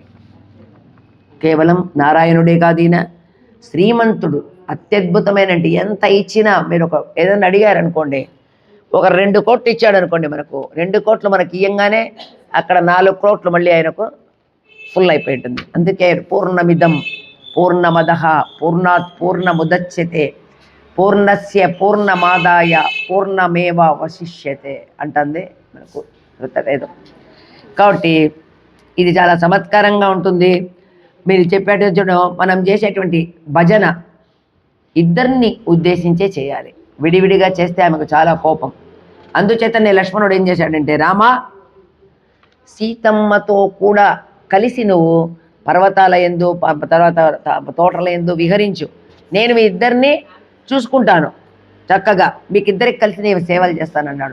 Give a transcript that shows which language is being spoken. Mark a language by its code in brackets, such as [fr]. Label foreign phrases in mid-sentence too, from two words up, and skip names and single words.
[te] కేవలం నారాయణుడే కాదు, ఈయన శ్రీమంతుడు, అత్యద్భుతమైన. ఎంత ఇచ్చినా మీరు ఏదైనా అడిగారనుకోండి, 2 కోట్లు ఇచ్చాడు అనుకోండి, మనకు 2 కోట్లు మనకి ఇయ్యంగానే అక్కడ 4 కోట్లు మళ్ళీ ఆయనకు ఫుల్ అయిపోయి ఉంటుంది. అందుకే [sa] పూర్ణమిదం పూర్ణమదః పూర్ణాత్ పూర్ణముదచ్యతే పూర్ణస్య పూర్ణమాదాయ పూర్ణమేవ వశిష్యతే [te] అంటుంది మనకు ఋతవేదం. కాబట్టి ఇది చాలా చమత్కారంగా ఉంటుంది. మీరు చెప్పేటప్పుడు మనం చేసేటువంటి భజన ఇద్దరిని ఉద్దేశించే చేయాలి. విడివిడిగా చేస్తే ఆమెకు చాలా కోపం. అందుచేతనే లక్ష్మణుడు ఏం చేశాడంటే, రామా సీతమ్మతో కూడా కలిసి నువ్వు పర్వతాల యందు తర్వాత తోటల యందు విహరించు, నేను మీ ఇద్దరిని చూసుకుంటాను, చక్కగా మీకిద్దరికి కలిసి నేను సేవలు చేస్తానన్నాడు.